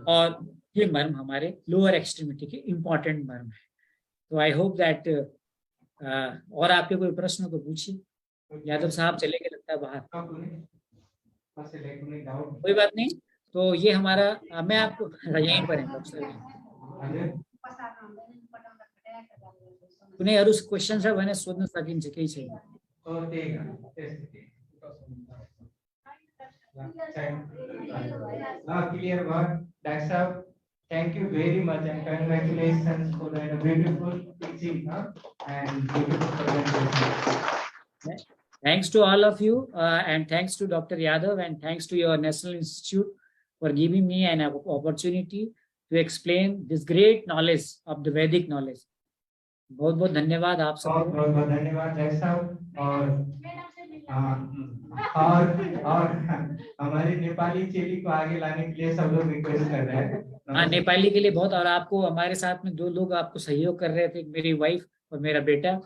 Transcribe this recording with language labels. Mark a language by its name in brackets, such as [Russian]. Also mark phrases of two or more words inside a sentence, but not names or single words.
[Hindi] और ये मर्म हमारे [English] lower extremity [Hindi] के इंपॉर्टेंट मर्म है। तो [English] I hope that [Hindi] और आपके कोई प्रश्न तो पूछिए। यादव साहब चले गए लगता है बाहर, कोई बात नहीं। तो ये हमारा मैं आपको यहीं पर है [Nepali] कुनै अरू क्वेश्चन छ भने सोध्न सकिन्छ, केही छैन। [Hindi] क्लियर बात डॉक्टर साहब, [English] thank you very much and congratulations for the beautiful teaching and beautiful presentation. Thanks to all of you and thanks to Dr. Yadav and thanks to your National Institute for giving me an opportunity to explain this great knowledge of the Vedic knowledge. [Hindi] बहुत बहुत धन्यवाद आप सबको। बहुत बहुत धन्यवाद डॉक्टर साहब। और हमारी नेपाली चेली को आगे लाने के लिए सब लोग रिक्वेस्ट कर रहे हैं। हाँ, नेपाली के लिए बहुत। और आपको हमारे साथ में 2 लोग आपको सहयोग कर रहे थे, मेरी वाइफ और मेरा बेटा।